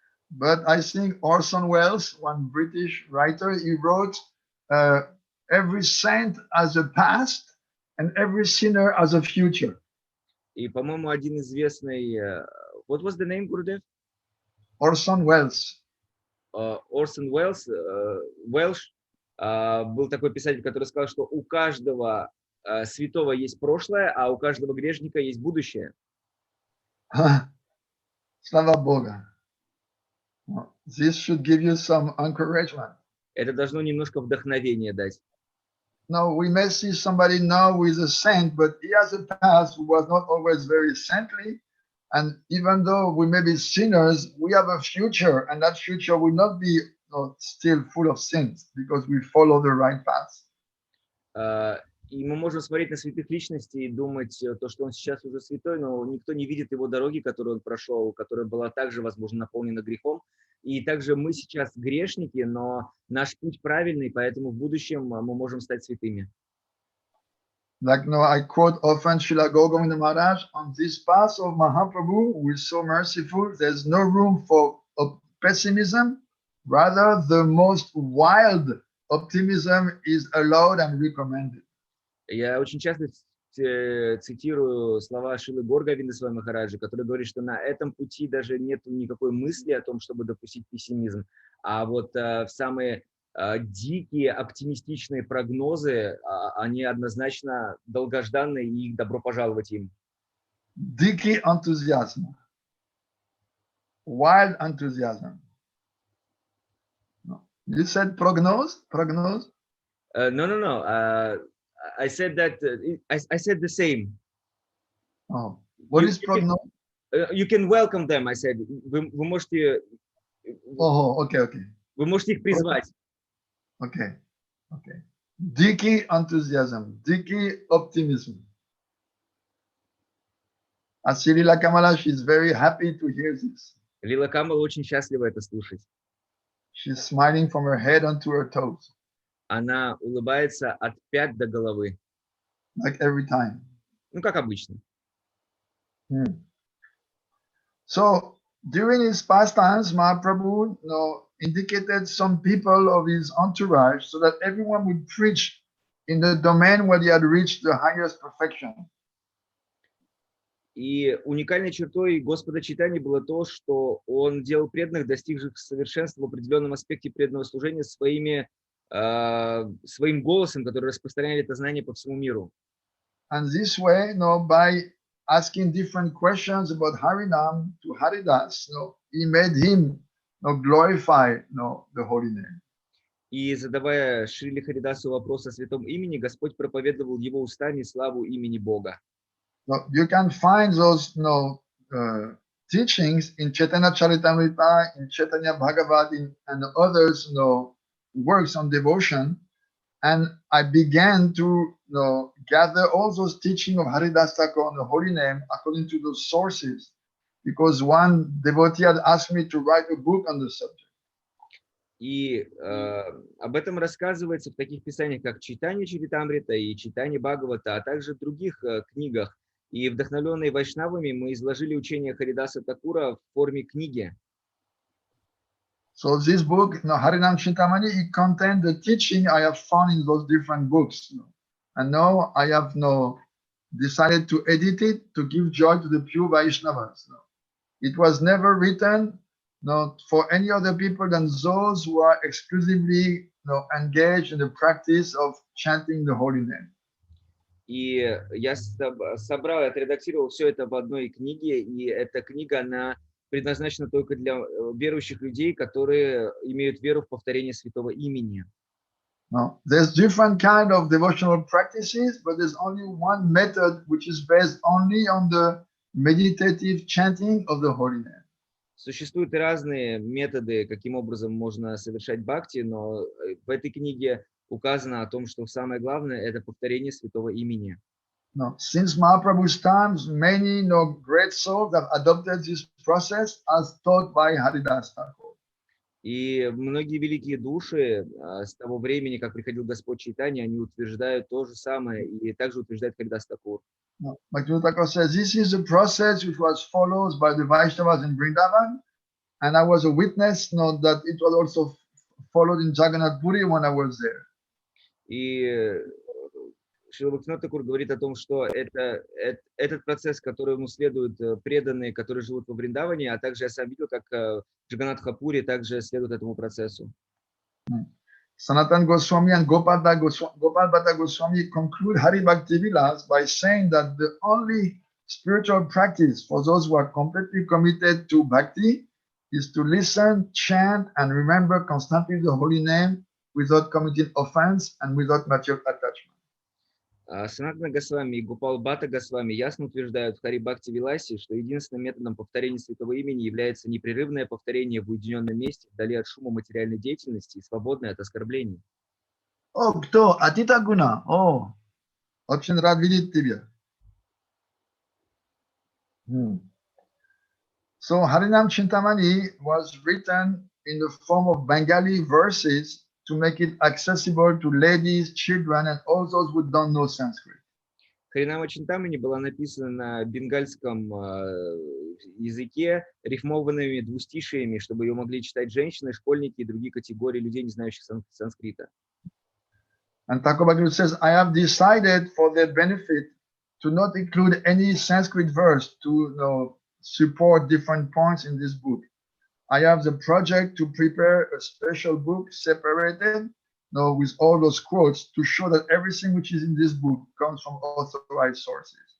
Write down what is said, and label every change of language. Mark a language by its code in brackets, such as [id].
[en] But I think Orson Welles, one British writer, he wrote, every saint has a past and every sinner has a future. [ru] И, по-моему, один известный... [en] What was the name, Gurudev? Orson Welles. [ru] Орсон Уэллс, Уэлш, был такой писатель, который сказал, что у каждого святого есть прошлое, а у каждого грешника есть будущее. Слава Богу. [en] This should give you some encouragement. [ru] Это должно немножко вдохновения дать. [en] Now, we may see somebody now who is a saint, but he has a past who was not always very saintly. And even though we may be sinners, we have a future, and that future will not be still full of sins because we follow the right path. [ru] И мы можем смотреть на святых личностей и думать, то, что он сейчас уже святой, но никто не видит его дороги, которую он прошел, которая была также, возможно, наполнена грехом. И также мы сейчас грешники, но наш путь правильный, поэтому в будущем мы можем стать святыми. [en] Like I quote often Srila Govinda Maharaj, on this path of Mahaprabhu, who is so merciful, there's no room for pessimism. Rather, the most wild optimism is allowed and recommended. [ru] Я очень часто цитирую слова Шрилы Горгавинды Махараджа, который говорит, что на этом пути даже нет никакой мысли о том, чтобы допустить пессимизм. А вот самые дикие, оптимистичные прогнозы, они однозначно долгожданные, и добро пожаловать им. Дикий энтузиазм. [en] Wild enthusiasm. You said prognose? Prognose? No. I said that. I said the same. Oh, what is prognose? You can welcome them. I said. [ru] Вы можете. [en] Oh, okay. [ru] Вы можете их призвать. [en] Okay. [ru] Дикий enthusiasm, дикий optimism. [en] As Lila Kamala, she's very happy to hear this. [ru] Лила Камала очень счастлива это слушать. [en] She's smiling from her head onto her toes. [ru] Она улыбается от пят до головы. [en] Like every time. [ru] Ну, как обычно. [en] So, during his pastimes, Mahaprabhu indicated some people of his entourage so that everyone would preach in the domain where he had reached the highest perfection. [ru] И уникальной чертой Господа Чайтаньи было то, что он делал преданных, достигших совершенства в определенном аспекте преданного служения, своими своим голосом, которые распространяли это знание по всему миру. [en] And this way, by asking different questions about Harinam to Haridas, he made him glorify the holy name. [ru] И задавая Шриле Харидасу вопрос о святом имени, Господь проповедовал его устами славу имени Бога. [en] You can find those teachings in Chaitanya Charitamrita, in Chaitanya Bhagavad, and others works on devotion. And I began to gather all those teachings of Haridas Thakur on the holy name according to those sources, because one devotee had asked me to write a book on the subject. [ru] И об этом рассказывается в таких писаниях, как Чайтанья Чаритамрита и Чайтанья Бхагавата, а также в других книгах. И вдохновленные вайшнавами мы изложили учение Харидаса Такура в форме книги. [en] So this book, Harinama Чинтамани, it contains the teaching I have found in those different books. And now I have decided to edit it to give joy to the pure Vaishnavas. It was never written for any other people than those who are exclusively engaged in the practice of chanting the holy name. [ru] И я собрал, отредактировал все это в одной книге, и эта книга, она предназначена только для верующих людей, которые имеют веру в повторение святого имени. [en] No, there's different kind of devotional practices, but there's only one method which is based only on the meditative chanting of the holy name. [ru] Существуют разные методы, каким образом можно совершать бхакти, но в этой книге указано о том, что самое главное – это повторение святого имени. [en] No, since Mahaprabhu's times, many great souls have adopted this process as taught by Haridas Thakur. [ru] И многие великие души с того времени, как приходил Господь Чайтанья, они утверждают то же самое, и также утверждает Харидас Такур. [en] Bhaktivinoda Thakur says, this is a process which was followed by the Vaishnavas in Vrindavan, and I was a witness that it was also followed in Jagannath Puri when I was there. [ru] И Шрила Бхактивинода Такур говорит о том, что этот процесс, которому следуют преданные, которые живут во Вриндаване, а также я сам видел, как в Джаганнатхапуре также следует этому процессу. [en] Sanatana Goswami and Gopal Bhatta Goswami conclude Hari Bhakti Vilas by saying that the only spiritual practice for those who are completely committed to bhakti is to listen, chant, and remember constantly the holy name without committing offense and without material attachment. [ru] Санатана Госвами и Гопал Бхатта Госвами ясно утверждают в Хари Бхакти Виласе, что единственным методом повторения святого имени является непрерывное повторение в уединенном месте, вдали от шума материальной деятельности и свободное от оскорблений. О, кто? Атита Гуна. О, очень рад видеть тебя. [en] So Harinam Chintamani was written in the form of Bengali verses to make it accessible to ladies, children, and all those who don't know Sanskrit. [ru] Харинама Чинтамани была написана на бенгальском языке, рифмованными двустишиями, чтобы ее могли читать женщины, школьники и другие категории людей, не знающих санскрита. [en] And Thakur Bhakti says, I have decided for their benefit to not include any Sanskrit verse to support different points in this book. I have the project to prepare a special book separated with all those quotes to show that everything which is in this book comes from authorized sources.